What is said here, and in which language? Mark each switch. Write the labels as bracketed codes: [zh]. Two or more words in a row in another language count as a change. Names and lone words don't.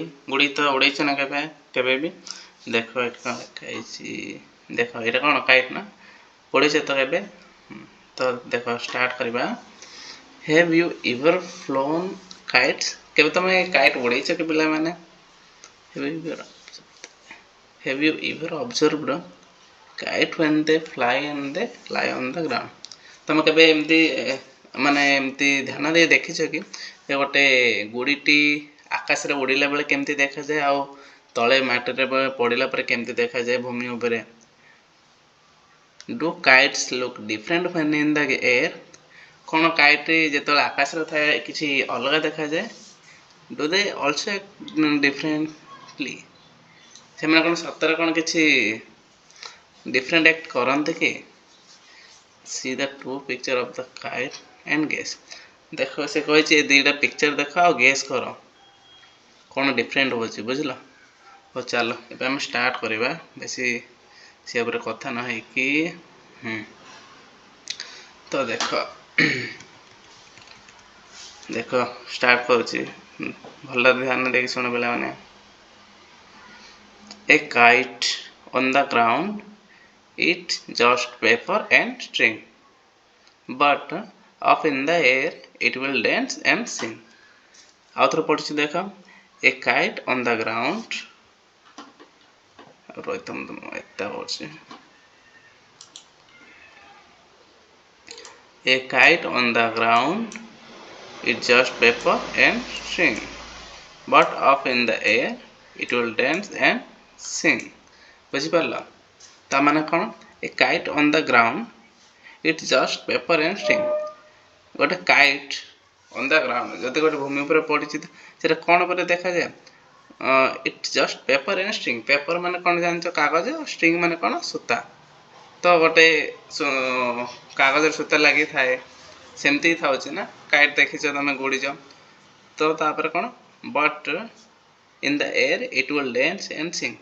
[or] ଗୁଡ଼ି ତ ଉଡ଼େଇଛ ନା କେବେ ବି? ଦେଖ ଏଠି କ'ଣ ଲେଖା ହେଇଛି, ଦେଖ ଏଇଟା କ'ଣ କାଇଟ୍ ନା? ପଢ଼ିଛ ତ କେବେ? ତ ଦେଖ ଷ୍ଟାର୍ଟ କରିବା। [en] Have you ever flown kites? [or] କେବେ ତମେ କାଇଟ୍ ଉଡ଼େଇଛ କି ପିଲାମାନେ? [en] Have you ever observed kite when they fly on the ground? [or] ତମେ କେବେ ଏମିତି ମାନେ ଏମିତି ଧ୍ୟାନ ଦେଇ ଦେଖିଛ କି ଗୋଟେ ଗୁଡ଼ିଟି ଆକାଶରେ ଉଡ଼ିଲା ବେଳେ କେମିତି ଦେଖାଯାଏ ଆଉ ତଳେ ମାଟିରେ ପଡ଼ିଲା ପରେ କେମିତି ଦେଖାଯାଏ ଭୂମି ଉପରେ? [en] Do kites look different when in the air? [or] କ'ଣ କାଇଟ୍ ଯେତେବେଳେ ଆକାଶରେ ଥାଏ କିଛି ଅଲଗା ଦେଖାଯାଏ? [en] Do they also act differently? [or] ସେମାନେ କ'ଣ ସତରେ କ'ଣ କିଛି [en] different act [or] କରନ୍ତି କି? [en] See the two picture of the kite and guess. [or] ଦେଖ ସେ କହିଛି ଏ ଦୁଇଟା ପିକ୍ଚର ଦେଖ ଆଉ ଗେସ୍ କର କ'ଣ ଡିଫରେଣ୍ଟ ହେଉଛି, ବୁଝିଲ? ହଉ ଚାଲ ଏବେ ଆମେ ଷ୍ଟାର୍ଟ କରିବା, ବେଶୀ ସେ ଉପରେ କଥା ନ ହେଇକି। ତ ଦେଖ ଦେଖ ଷ୍ଟାର୍ଟ କରୁଛି, ଭଲ ଧ୍ୟାନ ଦେଇକି ଶୁଣ ପିଲାମାନେ। [en] A kite on the ground, it's just paper and string, but up in the air it will dance and sing. [or] ଆଉ ଥରେ ପଢ଼ୁଛି ଦେଖ। [en] A kite on the ground, A kite on the ground, it's just paper and string, but up in the air it will dance and sing. [or] ବୁଝିପାରିଲ? ତା ମାନେ କ'ଣ? [en] A kite on the ground, it's just paper and string. ଗୋଟେ କାଇଟ୍ on the ground, [or] ଯଦି ଗୋଟେ ଭୂମି ଉପରେ ପଡ଼ିଛି ସେଟା କ'ଣ ଉପରେ ଦେଖାଯାଏ? [en] It's just paper and string. [or] ପେପର ମାନେ କ'ଣ ଜାଣିଛ? କାଗଜ। ଷ୍ଟ୍ରିଙ୍ଗ ମାନେ କ'ଣ? ସୂତା। ତ ଗୋଟେ କାଗଜରେ ସୂତା ଲାଗିଥାଏ, ସେମିତି ଥାଉଛି ନା କାଇଟ୍। ଦେଖିଛ ତମେ ଗୁଡ଼ିଛ ତ ତାପରେ କ'ଣ? [en] but in the air it will dance and sing.